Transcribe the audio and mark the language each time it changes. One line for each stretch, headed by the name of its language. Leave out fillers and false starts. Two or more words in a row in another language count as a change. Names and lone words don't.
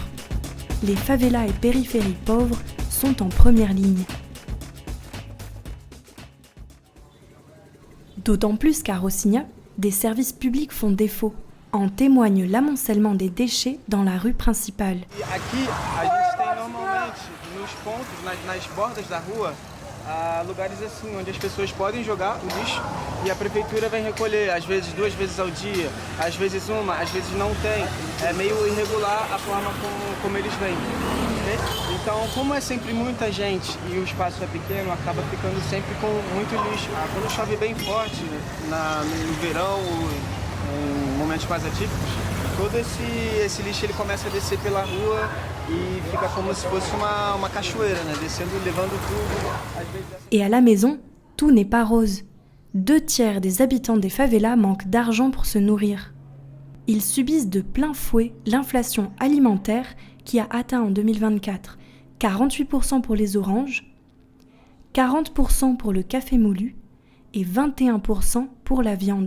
French: Les favelas et périphéries pauvres sont en première ligne. D'autant plus qu'à Rocinha, des services publics font défaut. En témoigne l'amoncellement des déchets dans la rue principale.
Portuguese: Aqui a gente tem normalmente nos pontos, nas bordas da rua, lugares assim onde as pessoas podem jogar o lixo e a prefeitura vem recolher, às vezes 2 vezes ao dia, às vezes uma, às vezes não tem. É meio irregular a forma como eles vêm. Então, como é sempre muita gente e o espaço é pequeno, acaba ficando sempre com muito lixo. Quando chove bem forte, no verão, em momentos mais atípicos, todo esse lixo ele começa a descer pela rua e fica como se fosse uma cachoeira, né? Descendo, levando tudo.
French: Et à la maison, tout n'est pas rose. 2 tiers des habitants des favelas manquent d'argent pour se nourrir. Ils subissent de plein fouet l'inflation alimentaire qui a atteint en 2024 48% pour les oranges, 40% pour le café moulu et 21% pour la viande.